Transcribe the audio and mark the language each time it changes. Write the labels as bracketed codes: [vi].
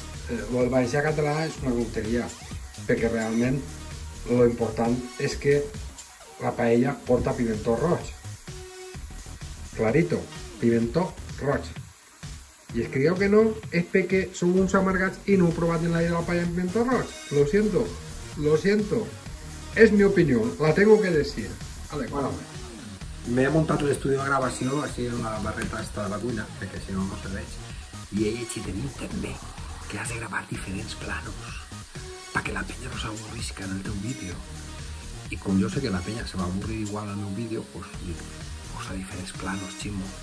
[ca] El valencià-català és una tonteria, perquè realment l'important és que la paella porta pimentó roig. Clarito, pimentó roig. I es creieu que no, és perquè sou uns amargats i no heu provat en la vida la paella en pimentó roig. [es] Lo siento. Es mi opinión, la tengo que decir. Vale, bueno, me he montado el estudio de grabació així en la barreta esta de la cuina, [ca] perquè si no, no se veig. I he llegit en internet que has de gravar diferents planos perquè la penya no s'avorrisca en el teu vídeo. I com jo sé que la penya se va avorrir igual al meu vídeo, pues posa diferents planos, chimo.